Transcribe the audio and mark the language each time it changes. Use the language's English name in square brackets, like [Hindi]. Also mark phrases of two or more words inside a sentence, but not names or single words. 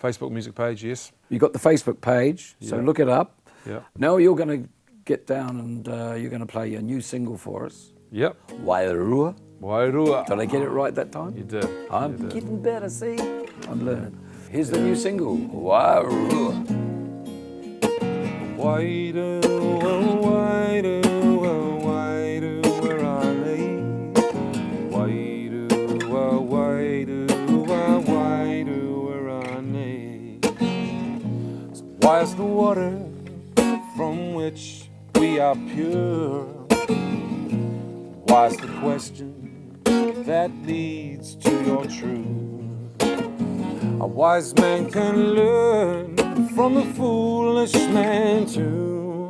[English] Facebook music page, yes. You got the Facebook page, so Yeah. look it up. Yeah. Now you're going to get down and you're going to play your new single for us, Yep. Wairua. Wairua. Did I get it right that time? You did. I'm You did. getting better, see? I'm learning. Here's the new single, Wairua. [Māori] Wairua, wairua, wairua, [English] where I lay. [Māori] Wairua, wairua, wairua, [English] where I lay. So why is the water from which we are pure? Why is the question that leads to your truth? A wise man can learn from the foolish man too.